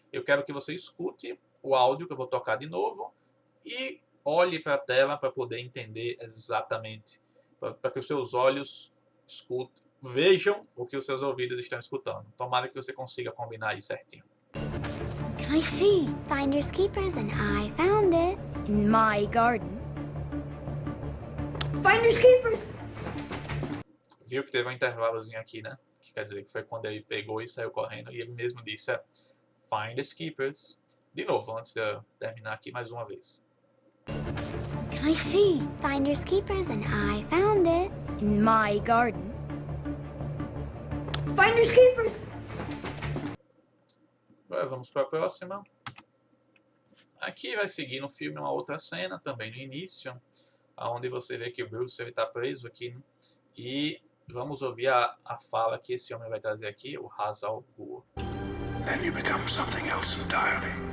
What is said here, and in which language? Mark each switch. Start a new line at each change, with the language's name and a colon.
Portuguese: Eu quero que você escute o áudio que eu vou tocar de novo e olhe para a tela para poder entender exatamente, para que os seus olhos escutem, vejam o que os seus ouvidos estão escutando. Tomara que você consiga combinar aí certinho.
English: Can I see? Finders keepers, and I found it in my garden. Finders keepers!
Portuguese: Viu que teve um intervalozinho aqui, né? Que quer dizer que foi quando ele pegou e saiu correndo e ele mesmo disse,
English: finders keepers.
Portuguese: De novo, antes de eu terminar aqui mais uma vez.
English: Can I see? Finders keepers, and I found it in my garden. Finders keepers!
Portuguese: Agora vamos para a próxima. Aqui vai seguir no filme uma outra cena, também no início, onde você vê que o Bruce está preso aqui, né? E vamos ouvir a fala que esse homem vai trazer aqui, o Ra's al Ghul.
English: Then you become something else entirely.